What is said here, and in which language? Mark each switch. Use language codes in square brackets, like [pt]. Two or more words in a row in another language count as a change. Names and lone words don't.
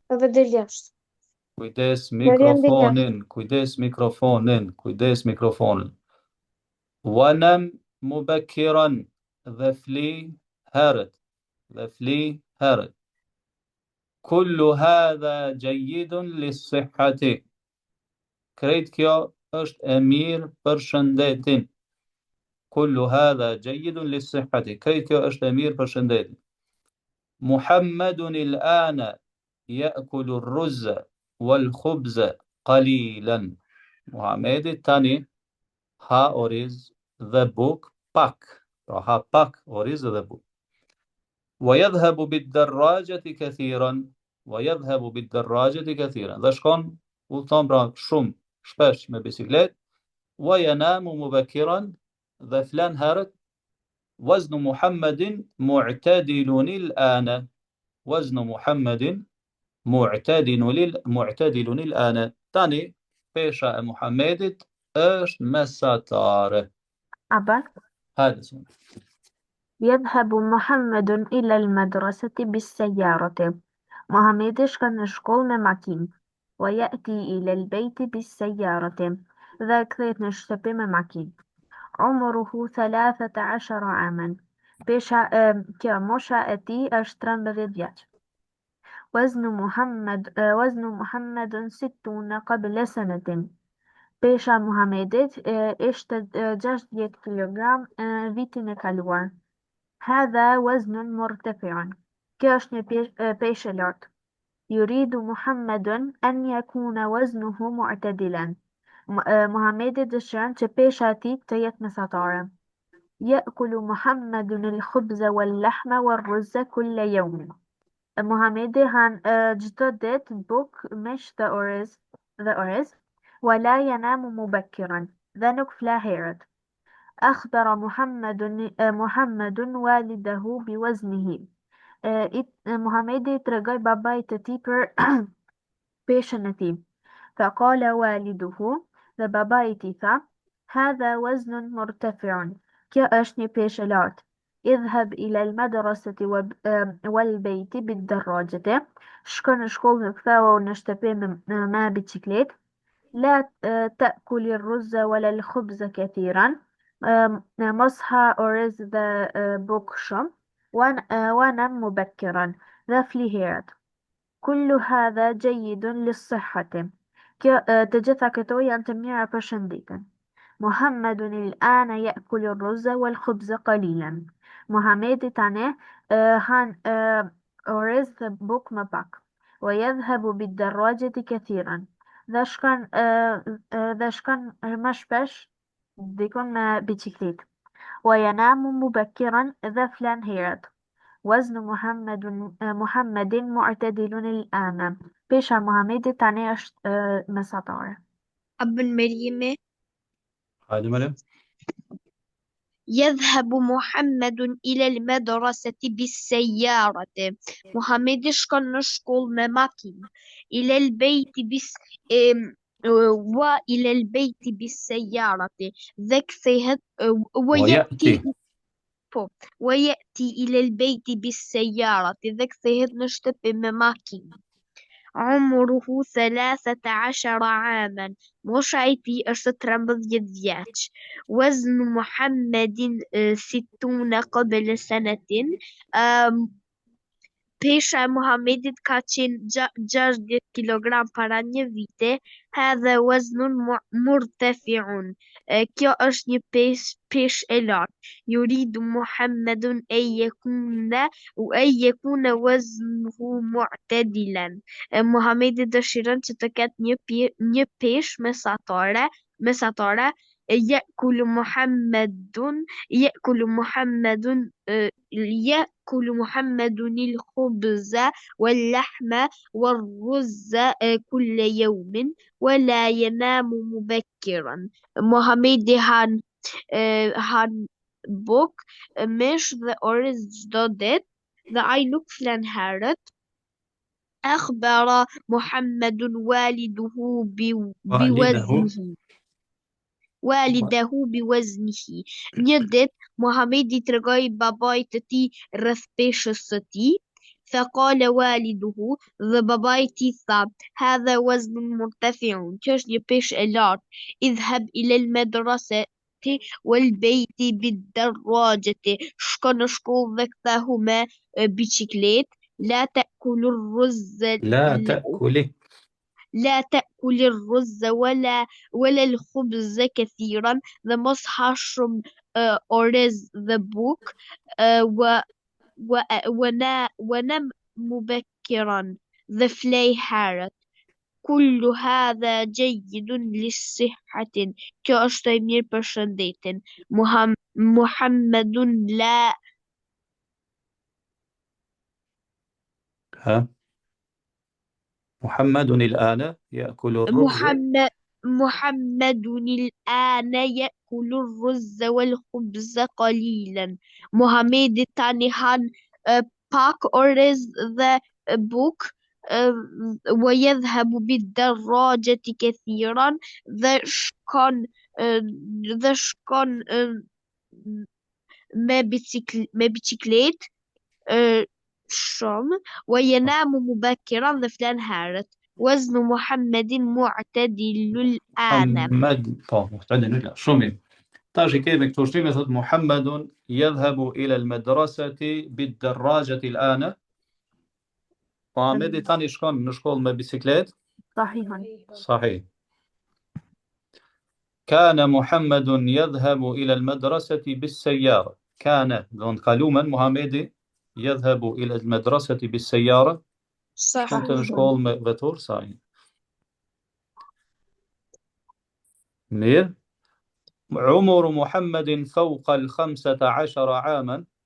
[sq] Kujdes mikrofonin. [ar] ونم مبكرا [sq] dhe fli herët. [ar] كل هذا جيد للصحة. [sq] Krejt kjo është e mirë për shëndetin. [ar] كل هذا جيد للصحة. [sq] Krejt kjo është e mirë për shëndetin. [ar] محمد الآن يأكل الرز والخبز قليلا. [sq] Muhamedi tani ha oriz dhe buk pak. Pra ha pak oriz dhe buk. [ar] ويذهب بالدراجة كثيرا. [sq] Dhe shkon udhton pra shumë shpesh me bisiklet. [ar] وينام مبكرا [sq] dhe flan herët. [ar] وزن محمد معتدل الآن. وزن محمد معتدل الآن. [sq] Tani pesha e Muhamedit është mesatare. [ar] أبا [sq] Hajde. [ar] يذهب محمد إلى المدرسة بالسيارة. [sq] محمد shkon në shkollë me makinë. [ar] ويأتي إلى البيت بالسيارة. [sq] dhe kthehet në shtëpi me makinë. [ar] عمره 13 عاما. [sq] Mosha e tij është 13 vjeç. [ar] وزن محمد 60 قبل سنة. [sq] Pesha Muhamedit ishte 60 kg vitin e kaluar. [ar] هذا وزن مرتفع. [sq] Kjo është një peshë e lartë. [ar] يريد محمد أن يكون وزنه معتدلا. [sq] Muhamedi dëshiron që pesha e tij të jetë mesatare. [ar] يأكل محمد الخبز واللحم والرز كل يوم. [sq] Muhamedi han çdo ditë buk, mish dhe oriz. [ar] ولا ينام مبكرا. [sq] dhe nuk fla herët. [ar] أخبر محمد والده بوزنه. [sq] Muhamedi tregoi babait të tij për peshën e tij. [ar] فقال والده. [sq] dhe babai i tij tha: [ar] هذا وزن مرتفع. [sq] Kjo është një peshë e lartë. [ar] اذهب إلى المدرسة والبيت بالدراجة. [sq] Shko në shkollë dhe ktheu në shtëpi me bicikletë. [ar] لا تأكل الرز ولا الخبز كثيرا. [sq] mos ha oriz dhe buk shumë. [ar] ونم مبكرا. [sq] dhe fli herët. [ar] كل هذا جيد للصحة. [sq] Të gjitha këto janë të mira për shëndetin. [ar] محمد الآن يأكل الرز والخبز قليلا. [sq] Muhamedi tani han oriz dhe buk më pak. [ar] ويذهب بالدراجة كثيرا. [sq] dhe shkon më shpesh dikon me bicikletë. [ar] وينام مبكرا. [sq] dhe flan herët. [ar] وزن محمد معتدل الآن. [sq] pesha Muhamedit tani është mesatare. [ar] أبا مريم. [sq] Hajde Maryam. [ar] يذهب محمد إلى المدرسة بالسيارة. [sq] محمد shkon në shkollë me makinë. [ar] إلى البيت وإلى البيت بالسيارة. [sq] dhe kthehet [ar] ويأتي إلى البيت بالسيارة. [sq] dhe kthehet në shtëpi me makinë. [ar] عمره 13 عاما. [sq] Mosha e tij është 13 vjeç. [ar] وزن محمد 60 قبل سنة. [sq] Pesha e Muhamedit ka qenë 60 kg para një vite. [ar] هذا وزن مرتفع. [sq] Kjo është një peshë e lartë. [ar] يريد محمد أن يكون وزنه معتدلا. [sq] Muhamedi dëshiron që të ketë një peshë mesatare [ar] يأكل محمد الخبز واللحم والرز كل يوم ولا ينام مبكرا. [sq] Muhamedi han buk, mish dhe orez çdo ditë dhe ai nuk flen herët. [ar] أخبر محمد والده بوزنه. [sq] Një ditë Muhamedi tregoi babait të tij rreth peshës së tij. [ar] فقال والده, [sq] dhe babai i tij tha, [ar] هذا وزن مرتفع, [sq] kjo është një peshë e lartë. [ar] اذهب إلى المدرسة والبيت بالدراجة, [sq] shko në shkollë dhe kthehu me biçikletë. [ar] لا تأكل الرز ولا الخبز كثيرا, [sq] dhe mos ha shumë orez dhe buk. [ar] ونم مبكرا, [sq] dhe flej herët. [ar] كل هذا جيد للصحة, [sq] kjo është e mirë për shëndetin. [ar] محمدٌ لا محمد الآن يأكل الرز محمد الآن يأكل الرز والخبز قليلا. [sq] Muhamedi tani han pak orez dhe buk. [ar] ويذهب بالدراجة كثيرا, [sq] dhe shkon me biçikletë shumë. [ar] وينام مبكرا, [sq] dhe flen herët. [ar] وزن محمد معتدل الآن. [sq] معتدل shumë. Tash i kemi këtu shtrime, thot [ar] محمدٌ يذهب إلى المدرسة بالدراجة الآن. [sq] Muhamedi tani shkon në shkollë me bisikletë. [ar] صحيح. كان محمدٌ يذهب إلى المدرسة بالسيارة. Kana, [sq] do të kalumen Muhamedi [ar] يذهب إلى المدرسة بالسيارة. شكون تنشكول مغتور صحيح. مير. عمر محمد فوق 15 عاما.